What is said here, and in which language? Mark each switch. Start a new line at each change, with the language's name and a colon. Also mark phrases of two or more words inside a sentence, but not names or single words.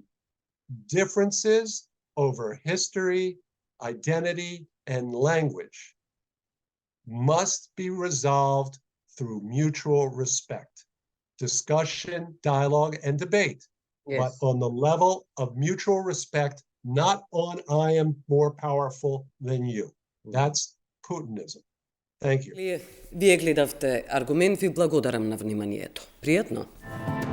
English: Differences over history, identity, and language must be resolved through mutual respect, discussion, dialogue, and debate, yes, but on the level of mutual respect, not on I am more powerful than you. That's Putinism. Thank you.
Macedonian: Вие гледавте Аргумент, ви благодарам на вниманието. Пријатно.